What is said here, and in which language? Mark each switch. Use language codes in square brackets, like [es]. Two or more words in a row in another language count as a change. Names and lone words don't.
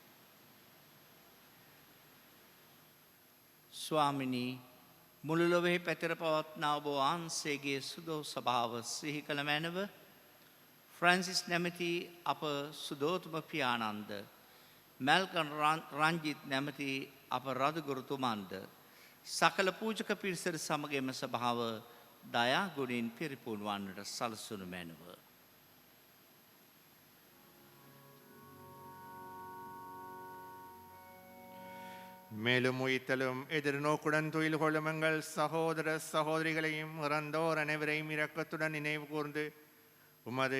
[si] ස්වාමිනී මුළු ලොවෙහි පැතිර පවත්නා ඔබ වහන්සේගේ සුදෝ ස්වභාව සිහි කළ මැනව ෆ්‍රැන්සිස් නැමැති අප සුදෝතුම පියාණන්ද මැල්කන් රංජිත් නැමැති අප රදුගුරුතුමන්ද සකල පූජක පිරිසට සමග එම ස්වභාව දයා ගුණින් පිරිපුන් වන්නට සලසනු මැනව. [ta] மேலும் உயிர்த்தலும் எதிர்நோக்குடன் துயில் கொள்ளும் எங்கள் சகோதர சகோதரிகளையும் இறந்தோர் அனைவரையும் இரக்கத்துடன் நினைவு கூர்ந்து உமது